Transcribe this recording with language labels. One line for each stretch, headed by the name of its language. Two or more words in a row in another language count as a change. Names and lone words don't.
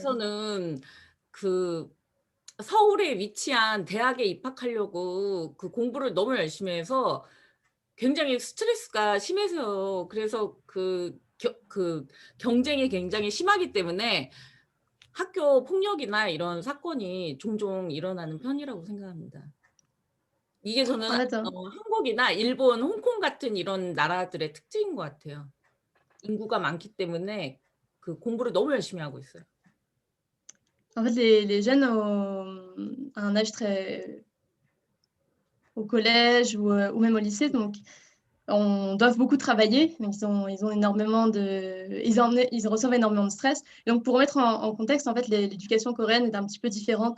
Korean: 한국에서는 그 서울에 위치한 대학에 입학하려고 그 공부를 너무 열심히 해서 굉장히 스트레스가 심해서 그래서 그 경쟁이 굉장히 심하기 때문에 학교 폭력이나 이런 사건이 종종 일어나는 편이라고 생각합니다. 이게 저는 맞아. 한국이나 일본, 홍콩 같은 이런 나라들의 특징인 것 같아요. 인구가 많기 때문에 그 공부를 너무 열심히 하고 있어요.
French: En fait, les jeunes à un âge au collège ou même au lycée, donc doivent beaucoup travailler. Donc ils ont énormément ils reçoivent énormément de stress. Et donc pour remettre en contexte, en fait, l'éducation coréenne est un petit peu différente.